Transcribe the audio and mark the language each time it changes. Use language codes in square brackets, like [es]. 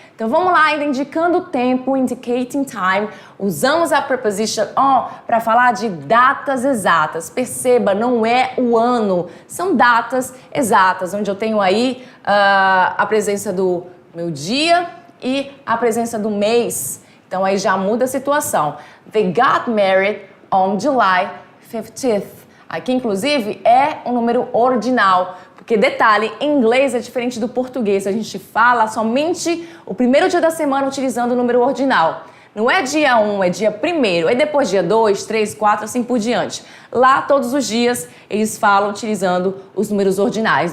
[pt] Então vamos lá, ainda indicando o tempo, [en] indicating time, [pt] usamos a preposition on para falar de datas exatas. Perceba, não é o ano, são datas exatas, onde eu tenho aí a presença do meu dia e a presença do mês. Então aí já muda a situação. [en] They got married on July 15th. [pt] Aqui, inclusive, é um número ordinal. Porque, detalhe, em inglês é diferente do português. A gente fala somente o primeiro dia da semana utilizando o número ordinal. Não é dia 1, é dia 1º. Aí depois dia 2, 3, 4, assim por diante. Lá, todos os dias, eles falam utilizando os números ordinais.